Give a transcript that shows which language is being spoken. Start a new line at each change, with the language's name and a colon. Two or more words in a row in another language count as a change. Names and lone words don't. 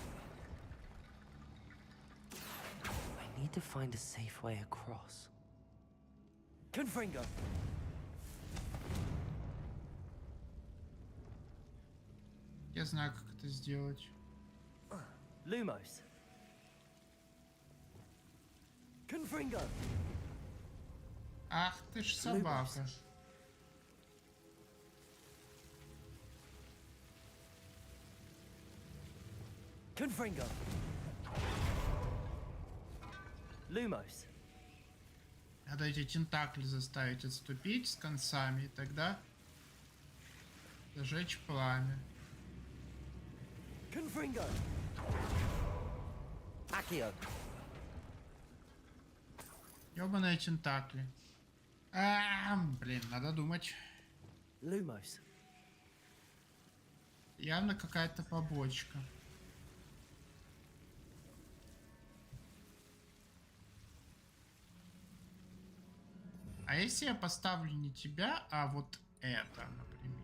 English: I need to find a safe way across. Confringo.
Russian: Я знаю, как это сделать. Lumos. Confringo. Ах ты ж собака. Confringo. Lumos. Надо эти тентакли заставить отступить с концами, и тогда зажечь пламя. Confringo. Accio. Ёбаные тентакли. Блин, надо думать. Lumos. Явно какая-то побочка. А если я поставлю не тебя, а вот это, например?